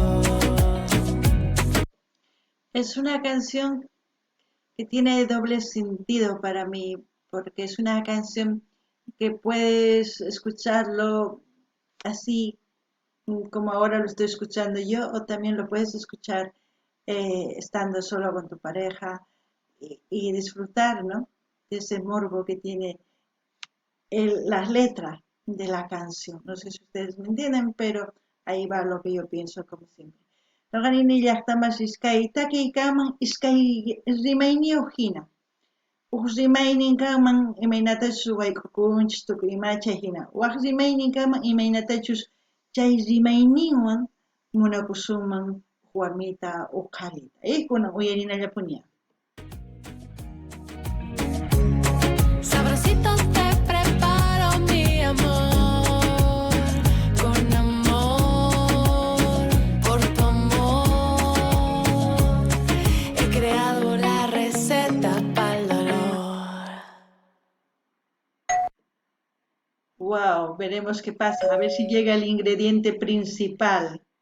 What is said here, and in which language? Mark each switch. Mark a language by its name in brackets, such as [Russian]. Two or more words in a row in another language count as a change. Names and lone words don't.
[Spanish] Es una canción que tiene doble sentido para mí, porque es una canción que puedes escucharlo así como ahora lo estoy escuchando yo, o también lo puedes escuchar estando solo con tu pareja y disfrutar, ¿no? De ese morbo que tiene las letras de la canción. No sé si ustedes me entienden, pero ahí va lo que yo pienso como siempre. [Quechua] Noqanini llaqtamas iskay takiykaman iskay rimayni hina. Huk rimayninkaman imaynatachus waykukunchis tukuy imacha hina. Waq rimayninkaman imaynatachus chay rimayninwan munakusunman warmita o qharita. Kunan uyarinallapuniya. [Spanish] Sabrosito te preparo mi amor, con amor, por tu amor. He creado la receta para el dolor. Wow, veremos qué pasa, a ver si llega el ingrediente principal.